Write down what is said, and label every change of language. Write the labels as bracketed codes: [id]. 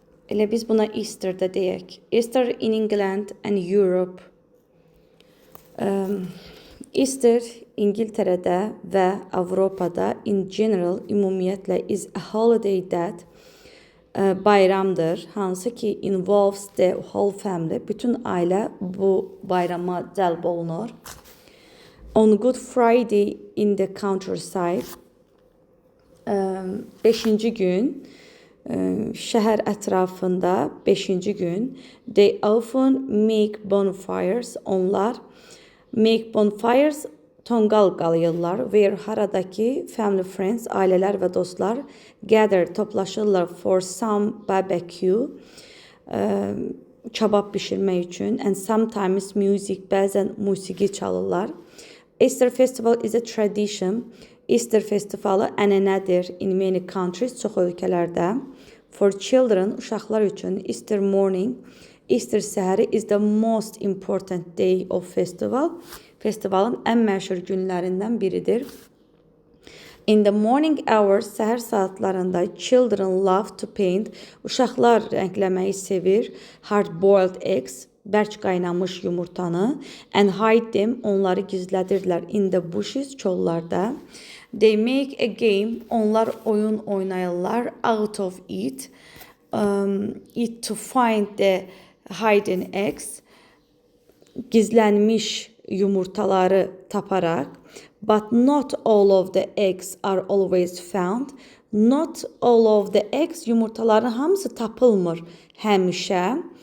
[az] Elə biz buna Easter də deyək. [en] Easter in England and Europe. Easter [az] İngiltərədə və Avropada [en] in general [az] ümumiyyətlə [en] is a holiday that [az] bayramdır, hansı ki [en] involves the whole family. [az] Bütün ailə bu bayrama cəlb olunur. [en] On Good Friday in the countryside, [az] 5-ci gün şəhər ətrafında 5-ci gün [en] they often make bonfires, [az] onlar [en] make bonfires [az] tonqal qalıyırlar [en] where [az] haradakı [en] family friends, [az] ailələr və dostlar [en] gather, [az] toplaşırlar [en] for some barbecue, [az] kabab bişirmək üçün, [en] and sometimes music, [az] bəzən musiqi çalırlar. [en] Easter festival is a tradition. [az] Easter festivalı ənənədir [en] in many countries, [az] çox ölkələrdə. [en] For children, [az] uşaqlar üçün [en] Easter morning, [az] Easter səhəri [en] is the most important day of festival. [az] Festivalın ən məşhur günlərindən biridir. [en] In the morning hours, [az] səhər saatlarında [en] children love to paint. [az] Uşaqlar rəngləməyi sevir. [en] Hard-boiled eggs, [az] bərk qaynamış yumurtanı, [en] and hide them, [az] onları gizlədirlər [en] in the bushes, [az] çollarda. [en] They make a game, [az] onlar oyun oynayırlar [en] out of it, it to find the hidden eggs, [az] gizlənmiş yumurtaları taparaq. [en] But not all of the eggs are always found. Not all of the eggs, [az] yumurtaların hamısı tapılmır həmişə.